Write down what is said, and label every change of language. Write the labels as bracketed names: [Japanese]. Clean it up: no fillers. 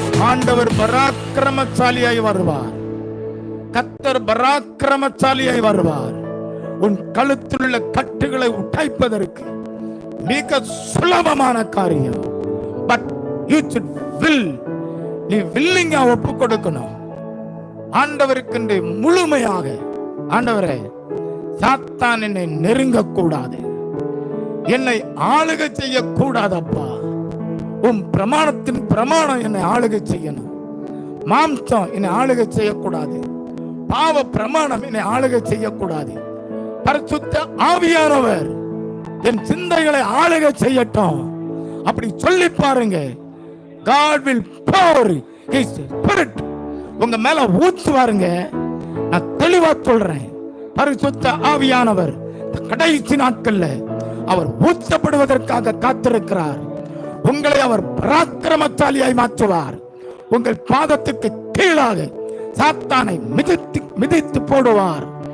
[Tamil] ஆண்டவர் பராக்கிரமசாலியாய் வருவார். கர்த்தர் பராக்கிரமசாலியாய் வருவார். உன் கழுத்தில் உள்ள கட்டுகளை உடைப்பதற்கு மிக சுலபமான காரியம். [English] But you should will. [Tamil] நீ வில்லிங்கா ஒப்பு கொடுக்கணும் ஆண்டவருக்கு முழுமையாக. ஆண்டவரே, சாத்தான் என்னை நெருங்க கூடாது, என்னை ஆளுகை செய்ய கூடாதப்பா. உன் பிரமாணத்தின் பிரமாணம் என்னை ஆளுகை செய்யணும். மாம்சம் என்னை ஆளுகை செய்யக்கூடாது. பாவ பிரமாணம் என்னை ஆளுகை செய்யக்கூடாது. பரிசுத்த ஆவியானவர் என் சிந்தைகளை ஆளுகை செய்யட்டும். அப்படி சொல்லி பாருங்க. [English] God will pour his spirit [Tamil] உங்க மேல ஊற்றுவாருங்க. நான் தெளிவா சொல்றேன், பரிசுத்த ஆவியானவர் கடைசி நாட்கள்ல அவர் ஊற்றப்படுவதற்காக காத்திருக்கிறார். உங்களை அவர் பராக்கிரமசாலியாய் மாற்றுவார். உங்கள் பாதத்துக்கு கீழாக சாத்தானை மிதித்து மிதித்து போடுவார்.